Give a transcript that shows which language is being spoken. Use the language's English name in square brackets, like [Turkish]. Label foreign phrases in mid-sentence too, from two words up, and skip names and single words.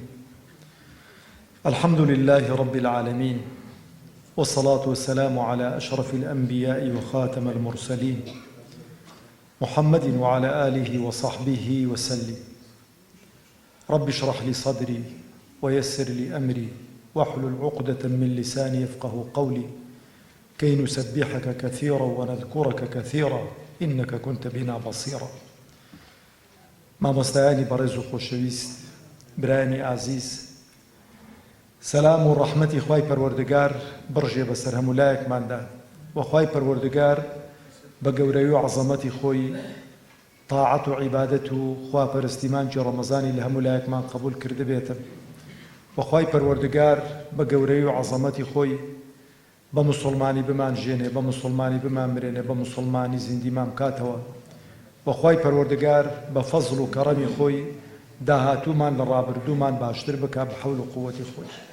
[Arabic] الحمد لله رب العالمين، والصلاة والسلام على أشرف الأنبياء وخاتم المرسلين محمد وعلى آله وصحبه وسلم. رب اشرح لي صدري ويسر لي أمري واحلل عقدة من لساني يفقه قولي كي نسبحك كثيرا ونذكرك كثيرا إنك كنت بنا بصيرا. [Central Kurdish] مامۆستایانی بەڕێز و خۆشەویست، برایانی ئازیز، سەلام و ڕەحمەتی خوای پەروەردگار بڕژێ بەسەر هەموو لایەکماندا، و خوای پەروەردگار بە گەورەی و عەزەمەتی خۆی تاعەت و عیبادەت و خواپەرستی مانگی ڕەمەزانی لە هەموو لایەکمان قبول کرده بێتن، و خوای پەروەردگار بە گەورەی و عەزەمەتی خۆی بە موسڵمانی بمانژێنێ، بە موسڵمانی بمانمرێنێ، بە موسڵمانی زیندیمان بکاتەوە، وخوای پەروەردگار بە فەزڵ و کەڕەمی خۆی داهاتوومان لە ڕابردوومان باشتر بکا بە حەول و قووەتی خۆی.